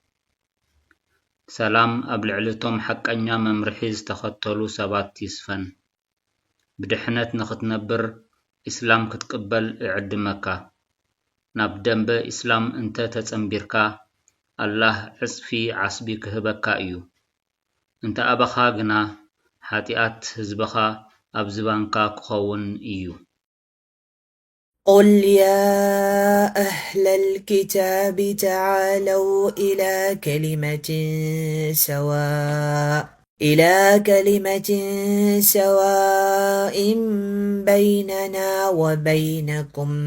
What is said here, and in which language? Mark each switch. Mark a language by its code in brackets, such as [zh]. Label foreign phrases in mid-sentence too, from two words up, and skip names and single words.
[ti] ሰላም ኣብ ልዕልቶም ሓቀኛ መምርሒ ዝተኸተሉ ሰባት ይስፈን። ብድሕነት ንኽትነብር ኢስላም ክትቅበል ይዕድመካ። ናብ ደንበ ኢስላም እንተ ተጸምቢርካ አላህ ዕጽፊ ዓስቢ ክህበካ እዩ። እንተ ኣበኻ ግና ሓጢኣት ህዝበኻ ኣብ ዝባንካ ክኸውን እዩ። [ar] قل يا أهل الكتاب تعالوا إلى كلمة سواء بيننا وبينكم